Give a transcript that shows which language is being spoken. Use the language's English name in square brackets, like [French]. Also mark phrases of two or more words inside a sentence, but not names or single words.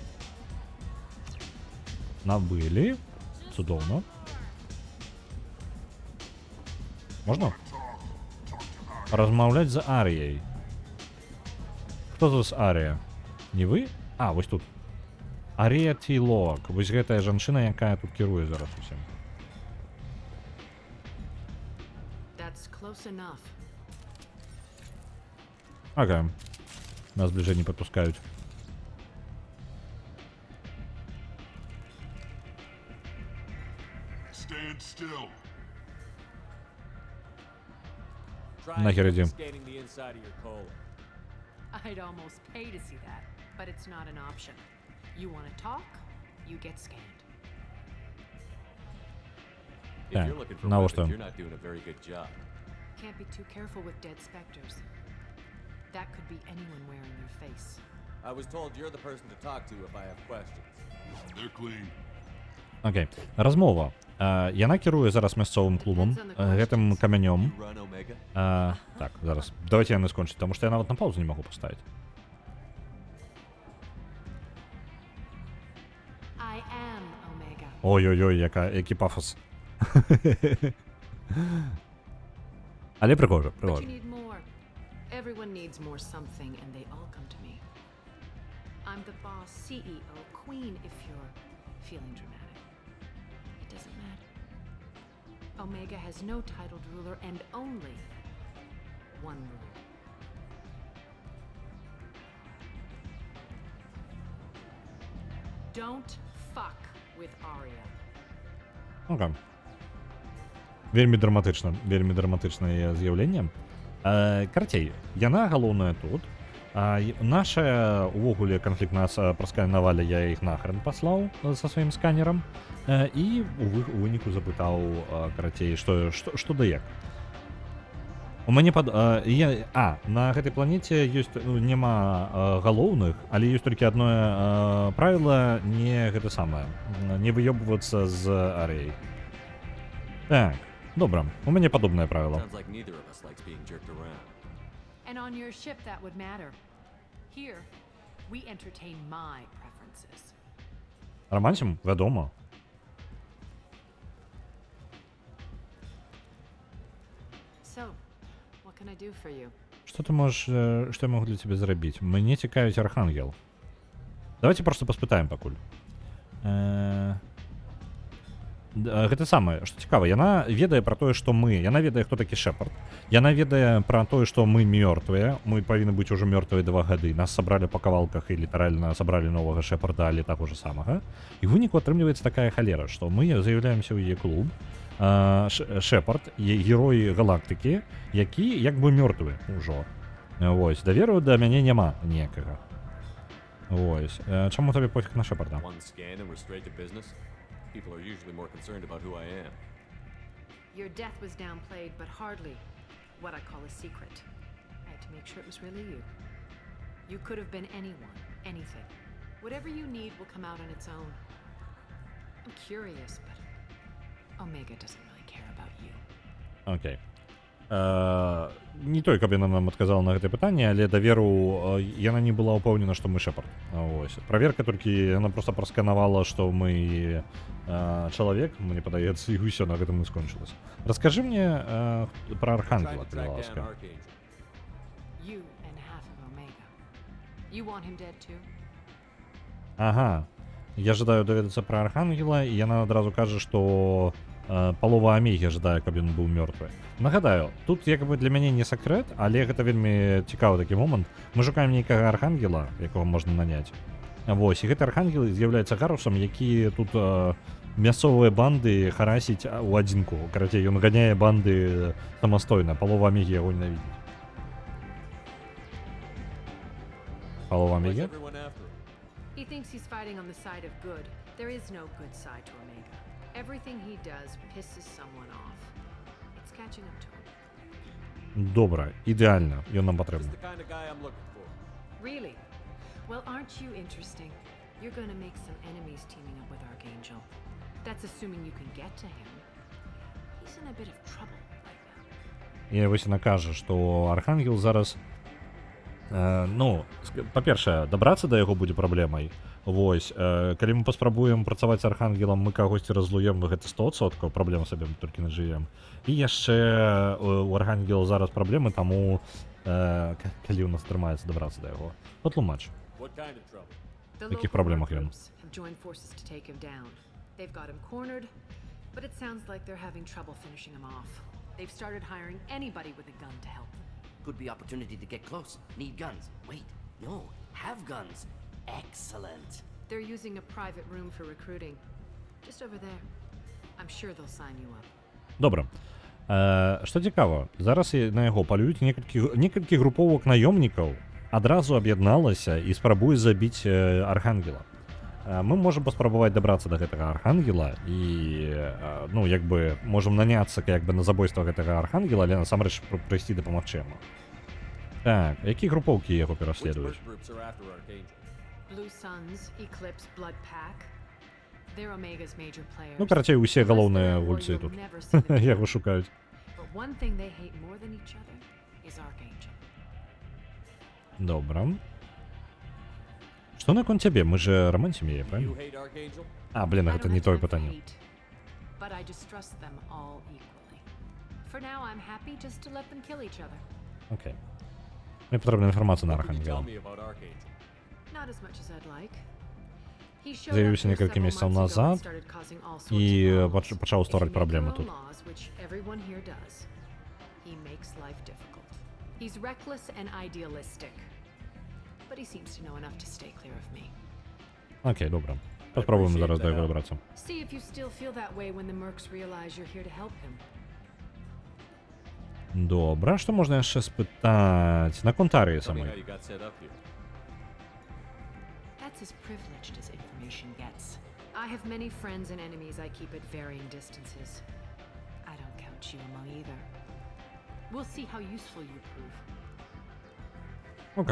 [Belarusian] Набылі. Цудоўна. Можна? Размаўляць з Аріяй. Хто тут Арія? Не вы? Вось тут. Арія Тилок. Вось гэтая жанчына, якая тут кіруе зараз усім. Ага. [Russian] Нас ближе не подпускают. Нахер иди. [English] I'd almost pay to see that, but it's not an option. You want to talk, you get scanned. If you're looking for weapons, you're not doing a very good job. Can't be too careful with dead specters. That could be anyone wearing your face. I was told you're the person to talk to if I have questions. They're clean. [Belarusian] Окей. Размова. Яна кіруе зараз мясцовым клубам, гэтым камянём. Так, зараз. Давайте яны скончыць, таму што я нават на паузу не магу паставіць. Ой-ой-ой, які пафос. Але прикольно, прикольно. [English] Everyone needs more something, and they all come to me. I'm the boss, CEO, queen, if you're feeling dramatic. It doesn't matter. Omega has no titled ruler and only one ruler. Don't fuck with Arya. [Belarusian] Окей. Вельмі драматычнае з'яўленне. Карацей, яна галоўная тут. Наша увогуле канфлікт нас прасканавалі, я іх нахрен паслаў са сваім сканерам. І у выніку запытаў, карацей, што да як. У мяне на гэтай планеце ёсць няма галоўных, але ёсць толькі адно правіла, не гэта самае, не выёбвацца з Арыяй. Так, добра, у мяне падобнае правіла. [English] And on your ship that would matter. Here, we entertain my preferences. [Belarusian] Романсім, вядома. [English] So, what can I do for you? [Belarusian] Што ты можаш, што я магу для цябе зрабіць? Мне цікавіць Архангел. Давайте просто паспытаем пакуль. Гэта самае, што цікава, яна ведае пра тое, што яна ведае, хто такі Шэпард. Яна ведае пра тое, што мы мёртвыя, мы павінны быць ужо мёртвыя 2 гады. Нас сабралі па кавалках і літаральна сабралі новага Шэпарда, але таго ж самага. І ў выніку атрымліваецца такая халера, што мы з'яўляемся ў яе клуб, Шепард, герой галактики, які [Ukrainian] якби мертві [Belarusian] ўжо. Ось, даверу да мяне няма ніякага. Ось. Чаму тобі пофіг на Шепарда? [English] One scan and we're straight to business. People are usually more concerned about who I am. Your death was downplayed, but hardly what I call a secret. I had to make sure it was really you. You could have been anyone, anything. Whatever you need will come out on its own. I'm curious, but Omega doesn't really care about you. [Belarusian] Окей. Не той, каб яна нам адказала на гэтае пытанне, але даверу яна не была ўпэўнена, што мы Шепард. Ось. Праверка толькі яна проста прасканавала, што мы чалавек, мне падаецца, і ўсё на гэтым і скончылася. Раскажы мне пра Архангела, калі ласка. [English] You and half of Omega. You want him dead too? [Belarusian] Ага. Я жадаю даведацца пра Архангела, і яна адразу кажа, што палова Омеги жадае, каб ён быў мёртвы. Нагадаю, тут як бы для мяне не сакрэт, але гэта вельмі цікавы такі момант. Мы шукаем нейкага Архангела, якога можна наняць. Вось, і гэты Архангел з'яўляецца Гарусам, які тут мясцовыя банды харасіць у адзінку. Карацей, ён ганяе банды самастойна, палова Омеги яго ненавідзіць. Палова Омеги? [English] He thinks he's fighting on the side of good. There is no good side to Omega. Everything he does pisses someone off. It's catching up to him. [Belarusian] Добра, ідэальна, ён нам патрэбны. [English] The kind of guy I'm looking for. Really? Well, aren't you interesting? You're gonna make some enemies teaming up with Archangel. That's assuming you can get to him. He's in a bit of trouble right now. [Belarusian] І вось яна кажа, што Архангел зараз ну, па-першае, дабрацца да яго будзе праблемай. Вось, калі мы паспрабуем працаваць з Архангелам, мы кагосьці разлуем, гэта 100%, праблем сабе толькі нажывем. І яшчэ у Архангела зараз праблемы, таму калі ў нас атрымаецца дабрацца да яго. Патлумач. [English] The [Belarusian] Якіх [English] local [Belarusian] праблемах [English] merc [Belarusian] ён? [English] groups have joined forces to take him down. They've got him cornered, but it sounds like they're having trouble finishing him off. They've started hiring anybody with a gun to help them. Could be opportunity to get close. Need guns. Wait, no, have guns. Excellent. They're using a private room for recruiting. Just over there. I'm sure they'll sign you up. [Belarusian] Добра. Што цікава, зараз на яго палююць некалькі груповак наёмнікаў адразу аб'ядналася і спрабуе забіць Архангела. Мы можам паспрабаваць дабрацца да гэтага Архангела і, ну, як бы, можам наняцца як бы на забойства гэтага Архангела, але насамрэч прыйсці дапамагчы яму. Так, якія групоўкі яго пераследуюць? [English] Blue Suns, Eclipse, Blood Pack. They're Omega's major players. [Belarusian] Ну, карацей, усе галоўныя гульцы тут. Яго шукаюць. [English] But one thing they hate more than each other is Archangel. [Belarusian] Добра. Што наконт цябе? [Russian] Мы же [Belarusian] рамансім яе, [Russian] правильно? А, блин, [Belarusian] гэта не тое пытанне. [English] But I distrust them all equally. For now, I'm happy just to let them kill each other. [Belarusian] Окей. Мне патрэбна інфармацыя на Архангела. [English] Not as much as I'd like. [Belarusian] З'явіўся некалькі месяцаў назад і пачаў ствараць праблемы тут. [English] He makes life difficult. He's reckless and idealistic. But he seems to know enough to stay clear of me. [Belarusian] Окей, добра. Паспрабуем зараз да яго дабрацца. [English] See if you still feel that way when the mercs realize you're here to help him. [Belarusian] Добра, што можна яшчэ спытаць? Наконт Арыі самой. [English] That's as privileged as information gets. I have many friends and enemies I keep at varying distances. I don't count you among either. We'll see how useful you prove. [Belarusian] Окей.